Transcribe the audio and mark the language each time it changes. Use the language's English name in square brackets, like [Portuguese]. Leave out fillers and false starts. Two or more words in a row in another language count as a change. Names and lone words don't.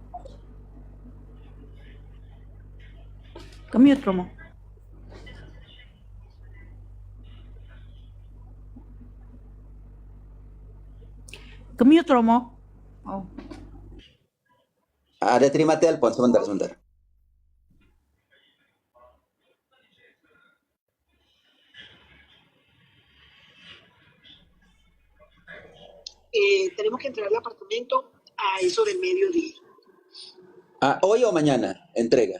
[Indonesian] Kemute, Romo. Kemute, Romo. Oh. Ada terima telepon, sebentar. [Spanish] Tenemos que entregar el apartamento a eso del mediodía. ¿Hoy o mañana entrega?